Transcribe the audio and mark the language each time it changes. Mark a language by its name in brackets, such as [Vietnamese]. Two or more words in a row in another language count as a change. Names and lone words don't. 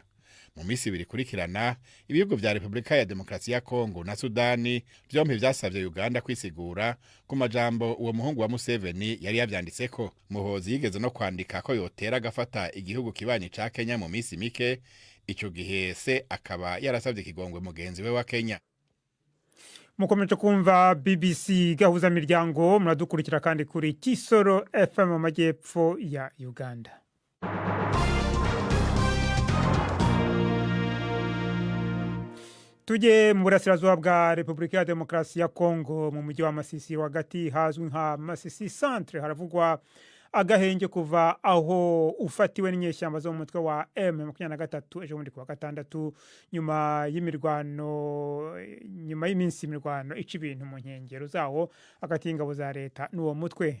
[Rundi] Mu minsi ibiri kurikirana, ibihugu vya Republika ya Demokarasi ya Kongo na Sudani vyompi vyasavye Uganda kwisigura ku majambo uwo muhungu wa Museveni yari yavyanditseko. Muhoozi yigeze no kwandika ko yotera agafata igihugu kibanyi ca Kenya mu minsi mike. Ico gihe se akaba yarasavye ikigongwe mugenzi we wa Kenya. Mukomeje kumva BBC gahuza miryango, muradukurikira kandi kuri Kisoro FM mu majyepfo ya Uganda. Tuje mu burasirazuba bwa Republika ya Demokarasi ya Kongo, mu mujyi wa Masisi hagati hazwi nka Masisi Centre, haravugwa agahenge kuva aho ufatiwe n'inyeshyamba zo mu mutwe wa M23 ejo bundi kuwa gatandatu, nyuma y'iminsi imirwano ica ibintu mu nkengero zawo hagati y'ingabo za leta n'uwo mutwe.